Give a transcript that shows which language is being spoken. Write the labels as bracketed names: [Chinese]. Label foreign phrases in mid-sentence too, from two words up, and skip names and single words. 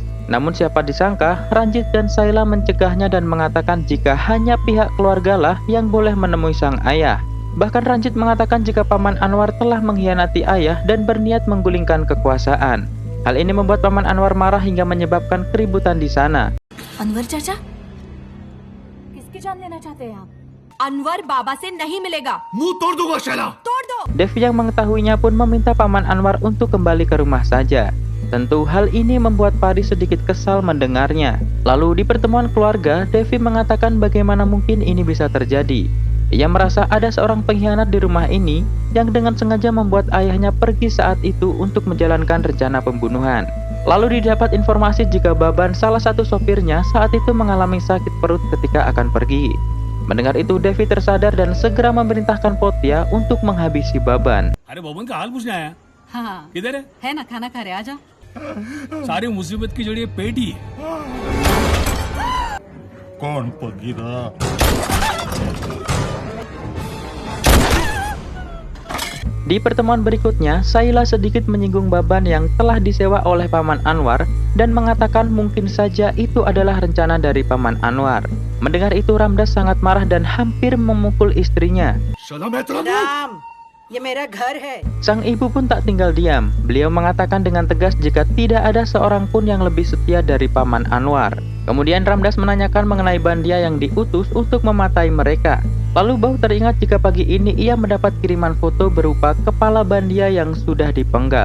[Indonesian] Namun siapa disangka Ranjit dan Sayla mencegahnya dan mengatakan jika hanya pihak keluargalah yang boleh menemui sang ayah. Bahkan Ranjit mengatakan jika Paman Anwar telah mengkhianati ayah dan berniat menggulingkan kekuasaan. Hal ini membuat Paman Anwar marah hingga menyebabkan keributan di sana. [Hindi] अनवर चाचा किसकी जान लेना चाहते हैं आप? अनवर बाबा से नहीं मिलेगा। मुंह तोड़ दूंगा शैला। तोड़ दो। [Indonesian] Devi yang mengetahuinya pun meminta Paman Anwar untuk kembali ke rumah saja. Tentu hal ini membuat Pari sedikit kesal mendengarnya. Lalu di pertemuan keluarga, Devi mengatakan bagaimana mungkin ini bisa terjadi. Ia merasa ada seorang pengkhianat di rumah ini yang dengan sengaja membuat ayahnya pergi saat itu untuk menjalankan rencana pembunuhan. Lalu didapat informasi jika Baban, salah satu sopirnya, saat itu mengalami sakit perut ketika akan pergi. Mendengar itu, Devi tersadar dan segera memerintahkan Potya untuk menghabisi Baban. [Hindi] अरे बबन का हाल पूछने आया हाँ किधर है है ना खाना खा रहे आजा। सारी मुसीबत की जड़ी पेट ही है कौन पगीरा? [Indonesian] Di pertemuan berikutnya, Saila sedikit menyinggung Baban yang telah disewa oleh Paman Anwar dan mengatakan mungkin saja itu adalah rencana dari Paman Anwar. Mendengar itu Ramdas sangat marah dan hampir memukul istrinya. [Hindi] चला मैं तेरा मुंह राम ये मेरा घर है। [Indonesian] Sang ibu pun tak tinggal diam. Beliau mengatakan dengan tegas jika tidak ada seorang pun yang lebih setia dari Paman Anwar. Kemudian Ramdas menanyakan mengenai Bandia yang diutus untuk mematai mereka. Lalu Bau teringat jika pagi ini ia mendapat kiriman foto berupa kepala Bandia yang sudah dipenggal.